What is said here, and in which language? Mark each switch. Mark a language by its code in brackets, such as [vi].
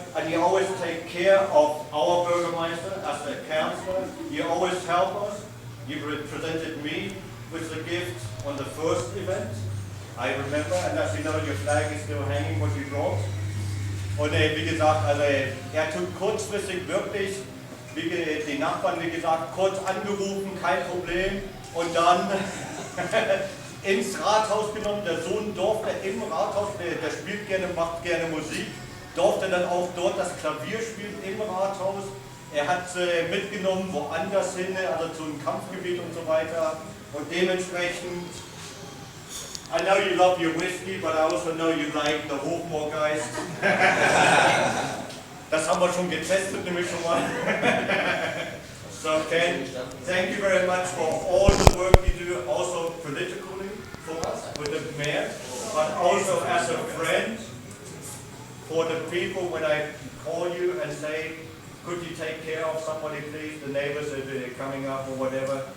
[en] And you always take care of our Bürgermeister as the councillor. You always help us. You presented me with the gift on the first event. I remember, and as you know, your flag is still hanging, what you brought. [de] Und wie gesagt, also er tut kurzfristig wirklich, wie die Nachbarn, wie gesagt, kurz angerufen, kein Problem. Und dann ins Rathaus genommen. Der Sohn durfte im Rathaus, der spielt gerne, macht gerne Musik, durfte dann auch dort das Klavier spielen im Rathaus. Er hat mitgenommen woanders hin, also zum Kampfgebiet und so weiter. Und dementsprechend, [en] I know you love your whiskey, but I also know you like the Hofmore guys. [de] Das haben wir schon getestet, nämlich schon mal. [en] So Ken, thank you very much for all the work you do, also politically for us, with the mayor, but also as a friend for the people when I call you and say, could you take care of somebody please, the neighbors that are coming up or whatever.